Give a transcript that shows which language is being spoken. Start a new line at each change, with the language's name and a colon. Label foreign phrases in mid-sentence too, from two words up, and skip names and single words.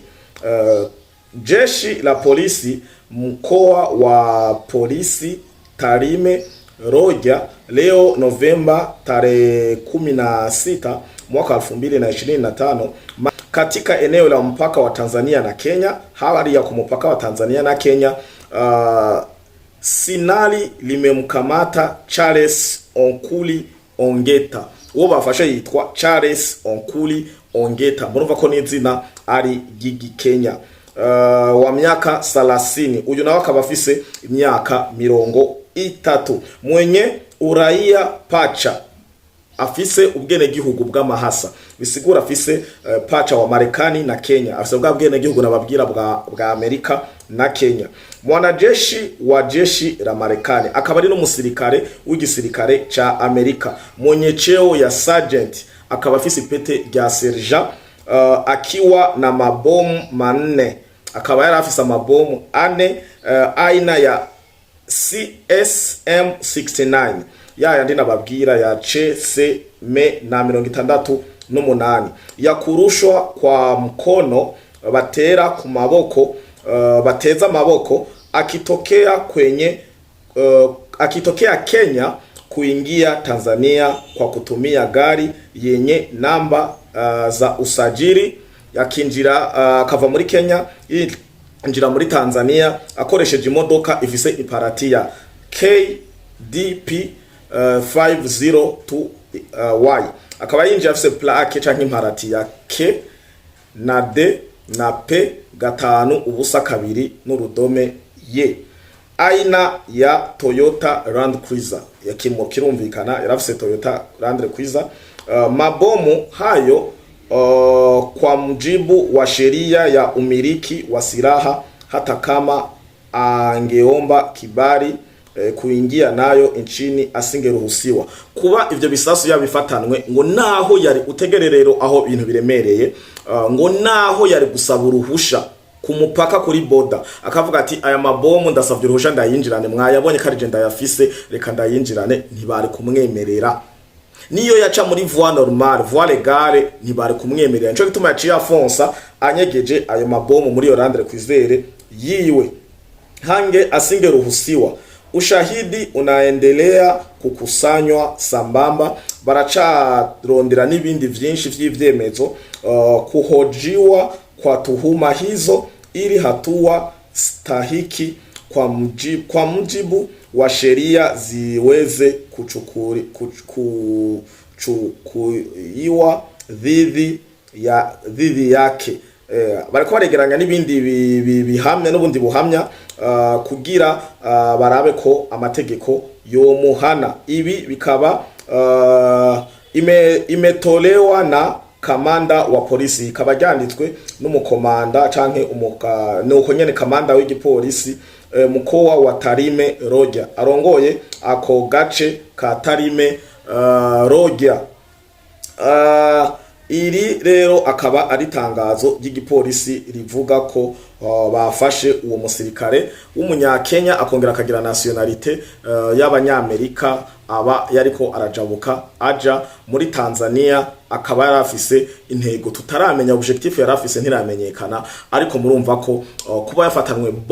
Swahili: Jeshi la Polisi mkoa wa polisi Tarime Roja leo Novemba tarehe 16 mwaka 2025 katika eneo la mpaka wa Tanzania na Kenya. Habari ya kumupaka wa Tanzania na Kenya, Sinali limemkamata Charles Onkuli Ongeta.
Rundi: Uwo bafasha yitwa Charles Onkuli Ongeta, murumva ko n'izina ari Gigi Kenya.
Swahili: Wa miaka 30,
Rundi: uyu nawe akaba afise imyaka 30,
Swahili: mwenye uraia pacha,
Rundi: afise ubwene gihugu bw'amahasa, bisigura afise pacha wa Marekani na Kenya, afise ubwene gihugu nababwira bwa Amerika na Kenya.
Swahili: Mwanajeshi wa jeshi la Marekani,
Rundi: akaba ari n'umusirikare w'igisirikare cha Amerika, mwenye
Swahili: cheo ya sergeant,
Rundi: akaba afise ipete rya sergeant,
Swahili: akiwa na mabomu 4,
Rundi: akaba yari afisa mabomu 4 aina ya CSM 69 ya yandi nababwira ya C me na 68
Swahili: ya kurushwa kwa mkono
Rundi: batera ku maboko bateza maboko
Swahili: akitokea Kenya kuingia Tanzania kwa kutumia gari yenye namba za usajili,
Rundi: yakinjira akava muri Kenya injira muri Tanzania akoresheje imodoka ifise iparati ya KDP 502Y, akaba yinjira afise plaque canke imparati ya K na D na P 5 n'urudome Y.
Swahili: Aina ya
Rundi: Toyota Land Cruiser kirumvikana yarafise Toyota Land Cruiser.
Swahili: Mabomu hayo kwa mujibu wa sheria ya umiliki wa silaha, hata kama angeomba kibali kuingia nayo nchini asingeruhusiwa.
Rundi: Kuba ivyo bisasu yabifatanwe ngo naho yari utegererero aho ibintu biremereye, ngo naho yari gusaba uruhusha ku mupaka kuri boda, akavuga ati aya mabomu ndasavye uruhusha ndayinjirane, mwayabonye kari je ndayafise reka ndayinjirane, ntibari kumwemerera. Niyo yaca muri
French: voie normale, voie legale,
Rundi: ntibari kumwemerera. Nico gituma yaciye afonsa anyegeje ayo mabomu muri Land Cruiser yiwe hange asingeruhusiwa.
Swahili: Ushahidi unaendelea kukusanywa sambamba,
Rundi: baracharondera n'ibindi vyinshi vy'ivyemezo
Swahili: kuhojiwa kwa tuhuma hizo, ili hatua stahiki kwa mujibu wa sheria ziweze kuchukuliwa dhidi yake.
Rundi: Bariko baregeranya n'ibindi bihamya n'ubundi buhamya kugira barabe ko amategeko yomuhana.
Swahili: Ibi bikaba imetolewa na kamanda wa polisi,
Rundi: ikaba ryanditswe n'umukomanda canke nuko nyene kamanda w'igipolisi mukoa wa Tarime Rogya, arongoye ako gace ka Tarime Rogya. Iri rero akaba ari tangazo ry'igipolisi rivuga ko bafashe uwo musirikare w'umunyakenya akongera akagira nationalite y'abanyamerika, aba yariko arajabuka aja muri Tanzania, akaba yarafise intego tutaramenya, objectif yarafise ntiramenyekana, ariko murumva ko kuba yafatanwe